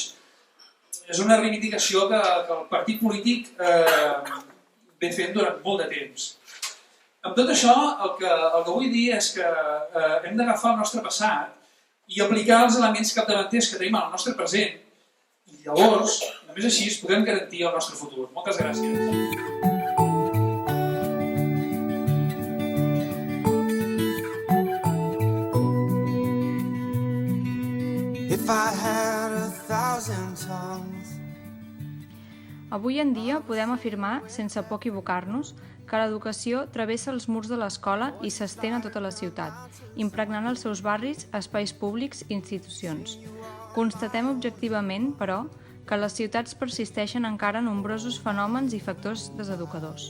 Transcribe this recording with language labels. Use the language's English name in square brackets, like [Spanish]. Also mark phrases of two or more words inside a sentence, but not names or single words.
[Catalan] És una reivindicació que el partit polític ve fent durant molt de temps. Amb tot això, el que vull dir és que hem d'agafar el nostre passat i aplicar els elements capdavanters que tenim al nostre present i llavors, només així, podem garantir el nostre futur. Moltes gràcies. [English] If I had 1,000 tongues. [Catalan] Avui en dia podem afirmar, sense por equivocar-nos, que l'educació travessa els murs de l'escola i s'estén a tota la ciutat, impregnant els seus barris, espais públics i institucions. Constatem objectivament, però, que a les ciutats persisteixen encara nombrosos fenòmens i factors deseducadors.